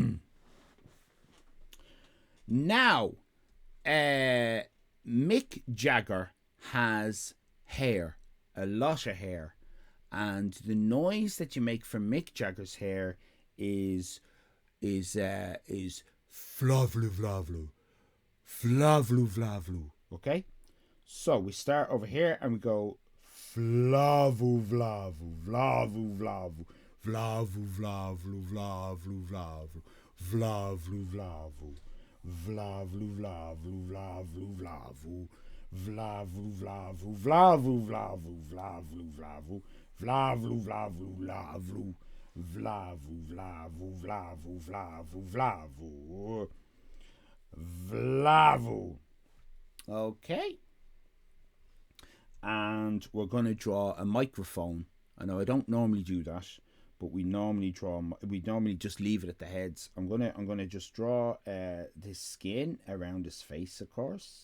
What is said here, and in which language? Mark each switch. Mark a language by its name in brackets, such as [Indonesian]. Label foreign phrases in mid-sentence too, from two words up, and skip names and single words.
[English] Now, Mick Jagger has hair, a lot of hair, and the noise that you make from Mick Jagger's hair is flavlu flavlu, flavlu flavlu. Okay, so we start over here and we go flavu flavu, flavu flavu, flavu flavlu flavlu flavlu, flavlu flavu, flavlu flavlu flavlu flavu, flavu flavu, flavu flavu, flavlu flavu, flavlu flavlu flavlu, flavu flavu, flavu flavu, flavu, flavu. Okay. And we're going to draw a microphone. I know I don't normally do that, but we normally just leave it at the heads. I'm gonna just draw this skin around his face, of course.